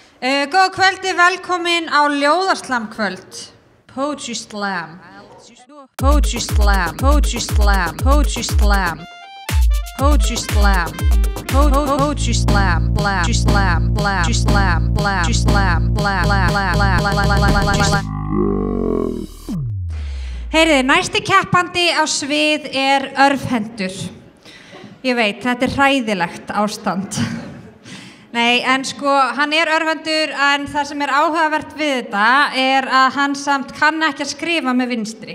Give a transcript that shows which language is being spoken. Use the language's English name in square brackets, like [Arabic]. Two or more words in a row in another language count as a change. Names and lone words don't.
[Icelandic] Góða kvöldi, velkomin á ljóðarslamkvöld. [English] Poetry Slam. Poetry Slam. Poetry Slam. Poetry Slam. Poetry Slam. Poetry Slam. Poetry Slam. Poetry Slam. Poetry Slam. [Icelandic] Heyriði, næsti keppandi á svið örvhentur. Ég veit, þetta hræðilegt ástand. Nei, en sko, hann örvhentur, en það sem áhugavert við þetta að hann samt kann ekki að skrifa með vinstri.